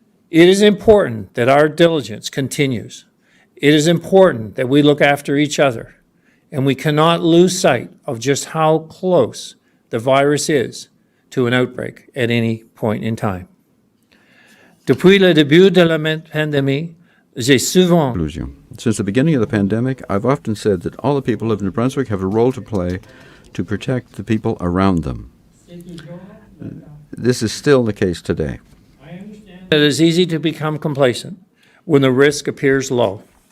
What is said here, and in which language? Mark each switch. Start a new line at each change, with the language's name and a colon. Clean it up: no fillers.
English: It is important that our diligence continues. It is important that we look after each other, and we cannot lose sight of just how close the virus is to an outbreak at any point in time.
French: Depuis le début de la pandémie, j'ai souvent
English: Since the beginning of the pandemic, I've often said that all the people of New Brunswick have a role to play to protect the people around them. This is still the case today. It is easy to become complacent when the risk appears low.